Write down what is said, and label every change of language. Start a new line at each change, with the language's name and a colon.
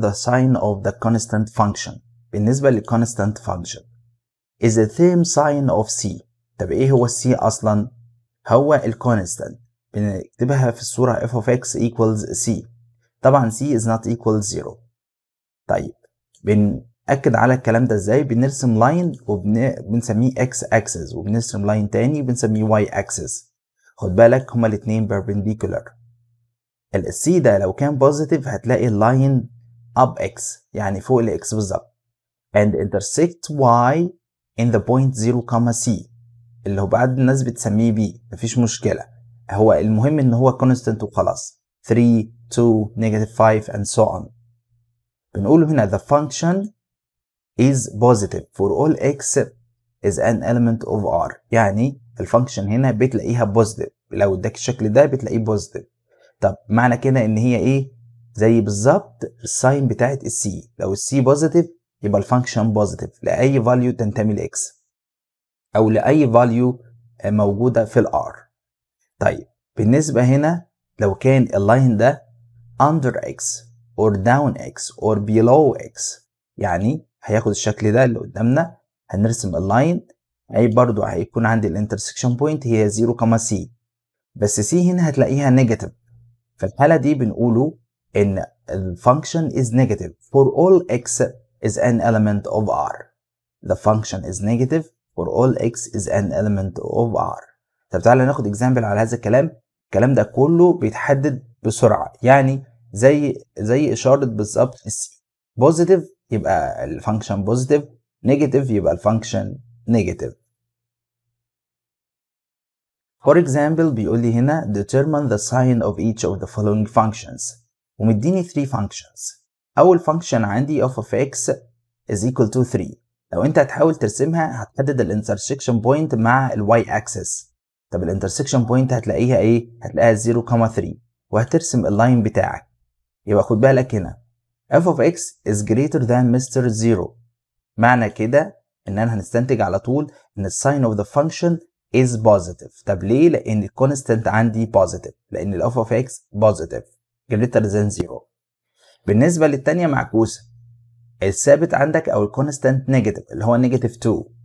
English: the sign of the constant function.
Arabic: بالنسبة
English: للconstant function is the same sign of c.
Arabic: طب ايه هو c اصلا؟ هو الكونستانت بنكتبها في الصورة
English: f of x equals c.
Arabic: طبعا
English: c is not equal 0.
Arabic: طيب بنأكد على الكلام ده ازاي؟ بنرسم لاين وبنسميه x axis، وبنرسم لاين تاني بنسميه y axis. خد بالك هما الاتنين perpendicular. ال c ده لو كان positive هتلاقي اللاين up x يعني فوق ال x بالظبط
English: and intersect y in the point 0, c
Arabic: اللي هو بعد الناس بتسميه b، مفيش مشكلة، هو المهم ان هو constant وخلاص.
English: 3 2 negative 5 and so on.
Arabic: بنقول هنا
English: the function is positive for all x is an element of r.
Arabic: يعني الفانكشن هنا بتلاقيها positive، لو اداك الشكل ده بتلاقيه positive. طب معنى كده ان هي ايه؟ زي بالظبط الساين بتاعت السي، لو السي بوزيتيف يبقى الفانكشن بوزيتيف لاي فاليو تنتمي لاكس او لاي فاليو موجوده في الار. طيب بالنسبه هنا لو كان اللاين ده under x or down x or below x، يعني هياخد الشكل ده اللي قدامنا. هنرسم اللاين، اي برضو هيكون عندي الانترسكشن بوينت هي 0, c، بس c هنا هتلاقيها نيجاتيف. في الحالة دي بنقوله إن الفانكشن
English: is negative for all x is an element of R. The function is negative for all x is an element of R.
Arabic: طب تعالى ناخد example على هذا الكلام. الكلام ده كله بيتحدد بسرعة، يعني زي إشارة بالظبط positive يبقى الفانكشن positive، negative يبقى الفانكشن negative.
English: For example
Arabic: بيقول لي هنا
English: determine the sign of each of the following functions، ومديني 3 functions.
Arabic: أول function عندي
English: f of x is equal to 3.
Arabic: لو أنت هتحاول ترسمها هتحدد ال intersection point مع ال y axis. طب الانترسكشن بوينت هتلاقيها ايه؟ هتلاقيها 0,3 وهترسم اللاين بتاعك. يبقى خد بالك هنا
English: f of x is greater than Mr. 0.
Arabic: معنى كده ان انا هنستنتج على طول ان الساين
English: of the function is positive.
Arabic: طب ليه؟ لان الكونستانت عندي positive، لان ال f of x positive
English: greater than 0.
Arabic: بالنسبة للتانية معكوسة، الثابت عندك او الكونستانت نيجاتيف اللي هو نيجاتيف 2.